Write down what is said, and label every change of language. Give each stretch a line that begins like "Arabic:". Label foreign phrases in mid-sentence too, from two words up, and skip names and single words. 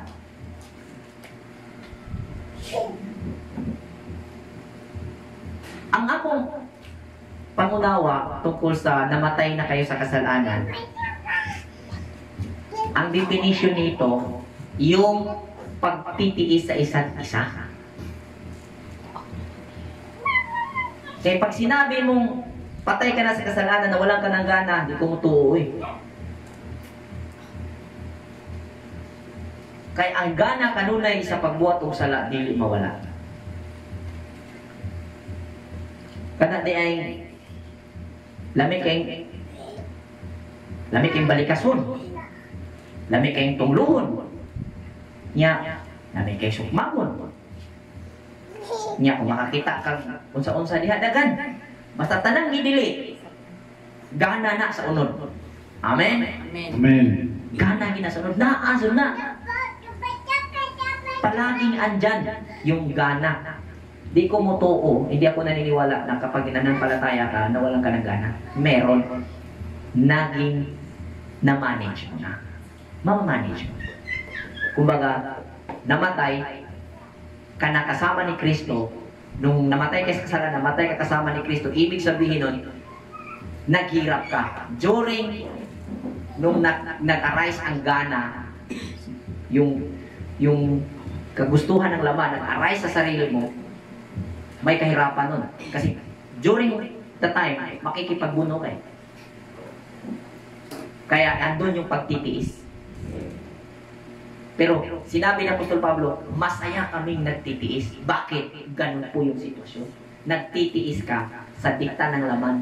Cebuano: Ang akong pangunawa
Filipino: tungkol sa namatay na kayo sa kasalanan, ang definition nito, yung pagtitiis sa isa't isa. Kaya pag sinabi mong patay ka na sa kasalanan na walang ka ng gana, hindi ko
Cebuano: mutuo Kay ang gana kanunay sa pagbuhat og sala dili mawala. Kana di ay lami kayong balikason. Lami kayong tungluhon. Nya, lami kayong sukmamon. Nya, kung makakita kang unsa-unsa diha dagan. Basta tanang gidili. Gana na sa unod. Amen? Amen. Amen. Gana gina sa unod. Naaso na.
Filipino: Palaging andyan yung gana.
Cebuano: Di ko motoo,
Filipino: hindi ako naniniwala na kapag nananampalataya ka, nawalan ka ng gana. Meron. Naging na-manage mo na. Ma-manage mo. Kumbaga, namatay ka na kasama ni Kristo. Nung namatay ka sa kasalanan, namatay ka kasama ni Kristo, ibig sabihin nun, naghirap ka. During, nung nag-arise ang gana, yung kagustuhan ng laman, nag-arise sa sarili mo, may kahirapan nun. Kasi
English: during the time,
Filipino: makikipagbuno ka eh. Kaya andun yung pagtitiis. Pero sinabi ng Apostol Pablo, masaya kaming nagtitiis. Bakit? Ganun po yung sitwasyon. Nagtitiis ka sa dikta ng laman.